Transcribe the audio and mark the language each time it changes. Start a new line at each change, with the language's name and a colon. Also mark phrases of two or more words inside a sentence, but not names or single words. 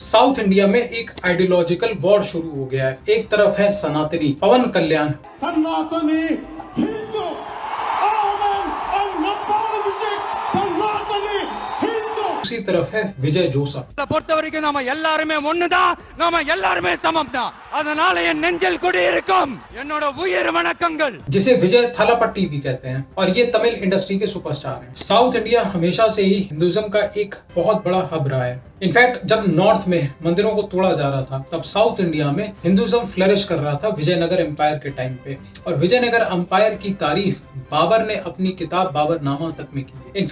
Hindi: साउथ इंडिया में एक
English: ideological war
Hindi: शुरू हो गया है। एक तरफ है सनातनी पवन कल्याण, सनातनी हिंदू सनातनी हिंदू, दूसरी तरफ है विजय जोसफ।
Tamil: பொறுத்தவரைக்கும் நாம எல்லாரும் ஒண்ணுதான், நாம எல்லாரும் சமம்தான், அதனால என் நெஞ்சில் குடியிருக்கும் என்னோட உயிர் வணக்கங்கள்,
Hindi: जिसे विजय थालापट्टी भी कहते हैं, और ये तमिल इंडस्ट्री के सुपरस्टार हैं। साउथ इंडिया हमेशा से ही हिंदुइज्म का एक बहुत बड़ा हब रहा है। इनफैक्ट जब नॉर्थ में मंदिरों को तोड़ा जा रहा था, तब साउथ इंडिया में हिंदुइज्म फ्लरिश कर रहा था विजयनगर एम्पायर के टाइम पे। और विजयनगर एम्पायर की तारीफ बाबर ने अपनी किताब बाबरनामा तक में की है।